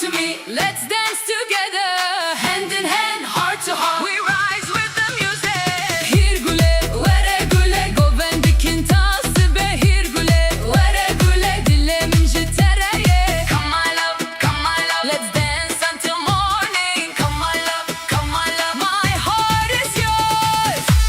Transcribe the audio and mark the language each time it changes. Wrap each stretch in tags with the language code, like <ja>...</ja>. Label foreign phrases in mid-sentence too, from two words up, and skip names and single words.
<en>harmony. Let's dance together, hand in hand, heart to heart. We rise with the music.</en> <ku>Hirgule, vere gule, govendikin tası be. Hirgule, vere gule, dilemin jitereye.</ku> <en>Come my love, let's dance until morning. Come my love, my heart is yours.</en>